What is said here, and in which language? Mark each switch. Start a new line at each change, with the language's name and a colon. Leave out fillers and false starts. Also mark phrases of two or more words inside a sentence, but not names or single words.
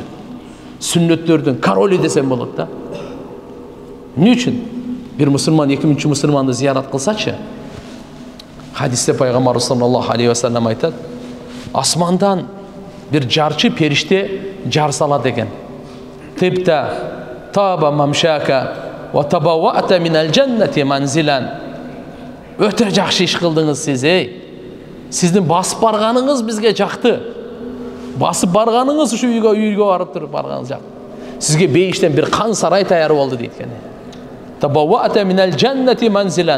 Kyrgyz: Сүннөттөрдүн короли десем болот да. Эмне үчүн? Бир мусулман экинчи мусулманды зиярат кылсачы, хадисте пайгамбар
Arabic: صلى الله عليه وسلم
Kyrgyz: айтат, асмандан бир жарчы периште жар салат экен.
Arabic: طبت طاب ممشاك وتبوأت من الجنة منزلا.
Kyrgyz: Өтө жакшы иш кылдыңыз сиз, Сиздин басып барганыңыз бизге жакты. Басып барганыңыз ушу үйгө барып туруп барганыңыз жакты. Сизге бейиштен бир кан сарай таяр болду дейт экен.
Arabic: تبوأت من الجنة منزلا.